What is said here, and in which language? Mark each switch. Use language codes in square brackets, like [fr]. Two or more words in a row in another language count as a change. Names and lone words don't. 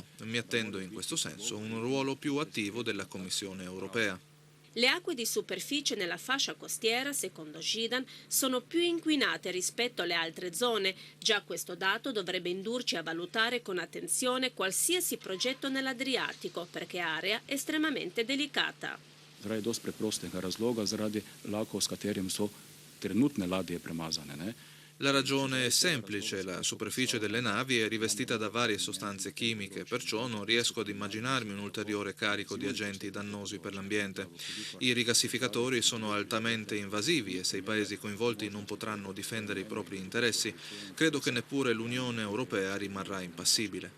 [it] Mi attendo in questo senso un ruolo più attivo della Commissione europea. Le acque di superficie nella fascia costiera, secondo Židan, sono più inquinate rispetto alle altre zone. Già questo dato dovrebbe indurci a valutare con attenzione qualsiasi progetto nell'Adriatico, perché area estremamente delicata. [sl] Zaradi dosti preprostega razloga, zaradi lakov, s katerim so trenutne ladje premazane. Ne? [it] La ragione è semplice: la superficie delle navi è rivestita da varie sostanze chimiche, perciò non riesco ad immaginarmi un ulteriore carico di agenti dannosi per l'ambiente. I rigassificatori sono altamente invasivi e se i paesi coinvolti non potranno difendere i propri interessi, credo che neppure l'Unione Europea rimarrà impassibile.